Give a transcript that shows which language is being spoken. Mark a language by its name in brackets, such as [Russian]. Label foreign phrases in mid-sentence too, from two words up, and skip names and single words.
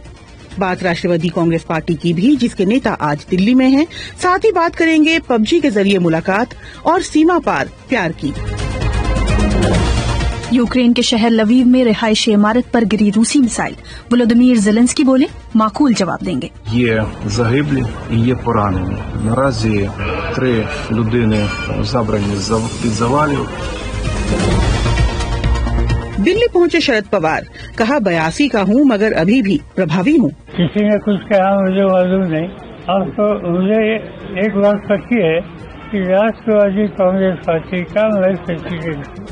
[Hindi] बात राष्ट्रवादी कांग्रेस पार्टी की भी, जिसके नेता आज दिल्ली में हैं। साथ ही बात करेंगे पबजी के जरिए मुलाकात और सीमा पार प्यार की। यूक्रेन के शहर लवीव में रिहायशी इमारत पर गिरी रूसी मिसाइल। वोलोदिमीर ज़ेलेंस्की बोले, माकूल जवाब देंगे। [Ukrainian] Є загиблі і є поранені. Наразі 3 людини забрані під завалів. [Hindi] दिल्ली पहुंचे शरद पवार। कहा 82 का हूं मगर अभी भी प्रभावी हूं। किसी ने कुछ कहा मुझे मालूम नहीं। अब तो मुझे एक बात पक्की है कि राष्ट्रवादी कांग्रेस पार्टी का मैं प्रेसिडेंट।